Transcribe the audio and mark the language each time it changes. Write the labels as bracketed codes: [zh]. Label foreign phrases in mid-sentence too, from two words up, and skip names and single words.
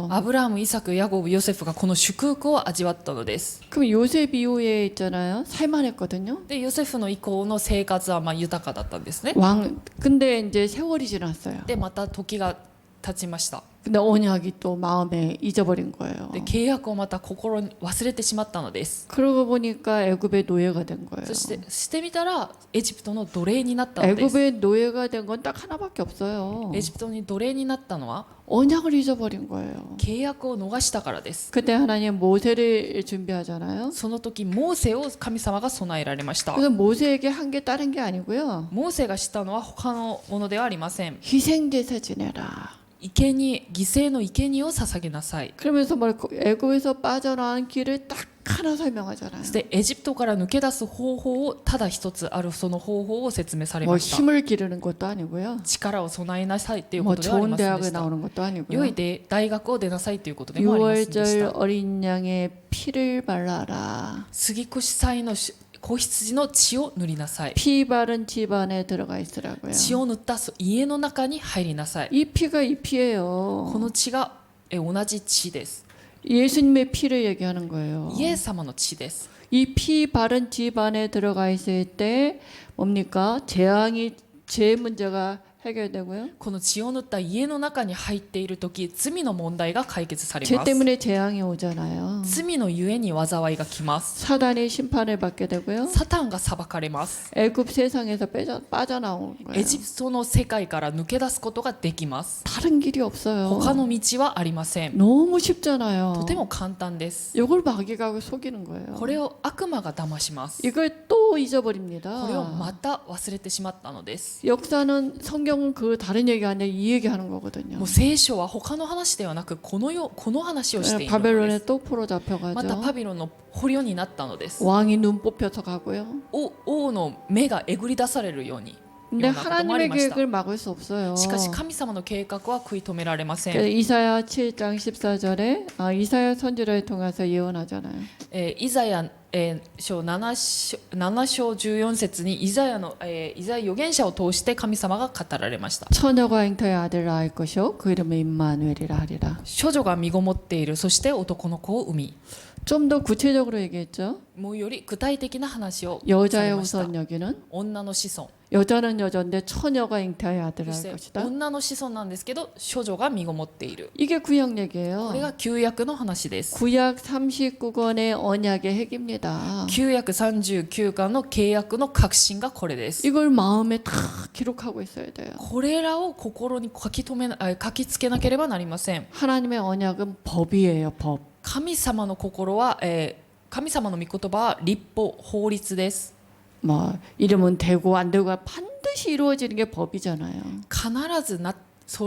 [ja] アブラハム、イサク、ヤコブ、ヨセフがこの祝福を味わったのです。 [ko] 그럼 요셉 이후에 있잖아요. 살만했거든요. [ja] でヨセフの以降の生活は豊かだったんですね。 [ko] 근데 이제 세월이 지났어요. [ja] でまた時が経ちました。 [ko] 근데 언약이 또 마음에 잊어버린 거예요. [ja] で契約をまた心に忘れてしまったのです。 [ko] 그러고 보니까 애굽의 노예가 된 거예요. [ja] そしてみたらエジプトの奴隷になったのです。 [ko] 애굽의 노예가 된 건 딱 하나밖에 없어요. [ja] エジプトに奴隷になったのは [ko] 언약을 잊어버린 거예요. [ja] 契約を逃したからです。 [ko] 그때 하나님 모세를 준비하잖아요. [ja] その時モーセを神様が備えられました。 [ko] 그래서 모세에게 한 게 다른 게 아니고요. [ja] モーセがしたのは他のものではありません。 [ko] 희생제사 지내라. [ja] 犠牲の生贄を捧げなさい。 [ko] 그러면서 애굽에서 빠져나온 길을 딱 하나 설명하잖아요. [ja] そしてエジプトから抜け出す方法をただ一つあるその方法を説明され [ko] 뭐 [ja] ました。 [ko] 힘을 기르는 것도 아니고요. [ja] 力を備えなさいというこ [ko] 뭐 [ja] とではあり [ko] 좋은 [ja] ませんで [ko] 대학을 [ja] した。 [ko] 나오는 것도 [ja] 良 [ko] 아니고요. [ja] い大学を出なさいということでもありませんでし [ko] 6월절 [ja] た。 [ko] 어린 양의 피를 발라라. [ja] 杉越祭の子羊の血を塗りなさい。 [ko] 피 바른 집안에 들어가 있으라고요. [ja] 血を塗った家の中に入りなさい。 [ko] 이 피가 이 피예요. [ja] この血が同じ血です。 [ko] 예수님의 피를 얘기하는 거예요. [ja] イエス様の血です。 [ko] 이 피 바른 집안에 들어가 있을 때 뭡니까? 제 문제가 해결되고요. [ja] この血を塗った家の中に入っている時、罪の問題が解決され [ko] 죄 [ja] ます。 [ko] 때문에 재앙이 오잖아요. [ja] 罪のゆえに災いが来ます。 [ko] 사단이 심판을 받게 되고요. [ja] サタンが裁かれます。 [ko] 애굽 세상에서 빠져나온 거예요. [ja] エジプトの世界から抜け出すことができます。 [ko] 다른 길이 없어요. [ja] 他の道はありません。 [ko] 너무 쉽잖아요. [ja] とても簡単です。 [ko] 이걸 마귀가 속이는 거예요. [ja] これを悪魔が騙します。 [ko] 이걸 또 잊어버립니다. [ja] これをまた忘れてしまったのです。 [ko] 역사는 성경은 그 다른 얘기 아니라 이 얘기하는 거거든요. [ja] もう聖書は他の話ではなくこの話をしているので [ko] 바벨론에 [ja] す。 [ko] 또 [ja] また [ko] 포로잡혀가죠. [ja] パビロンの捕虜になったのです。 [ko] 왕이 눈 뽑혀서 가고요. [ja] 王の目がえぐり出されるように。 [ko] 근데 [ja] ようなこともあり [ko] 하나님의 [ja] ました。 [ko] 계획을 막을 수 없어요. [ja] しかし神様の計画は食い止められません。 [ko] 그래서 이사야 7장 14절에 이사야 선지자를 통해서 예언하잖아요. [ja] イザヤ章7章14節にイザヤ預言者を通して神様が語られました。 [ko] 처녀가 잉터의 아들을 낳을 것이요 그 이름은 임마누엘이라 하리라. [ja] 処女が身ごもっている。そして男の子を産み。 [ko] 좀 더 구체적으로 얘기했죠. [ja] もうより具体的な話をさ [ko] 여자의 [ja] れました。 [ko] 우선 여기는 [ja] 女の子孫。 [ko] 여자는 여자인데 처녀가 잉태의 [ja] そ [ko] 아들을 [ja] し [ko] 할 [ja] て [ko] 것이다. [ja] 女の子孫なんですけど処女が身ごもっている。 [ko] 이게 구약 [ja] これ [ko] 얘기예요. [ja] が旧約の話です。 [ko] 구약 39권의 언약의 핵입니다. [ja] 旧約39巻の契約の核心がこれです。 [ko] 이걸 마음에 다 기록하고 있어야 돼요. [ja] これらを心に書きつけなければなりません。 [ko] 하나님의 언약은 법이에요. 법. [ja] 神様の心は、神様の御言葉は立法、法律です。 [ko] 뭐 이러면 되고 안 되고가 반드시 이루어지는 게 법이잖아요. [ja] 必ず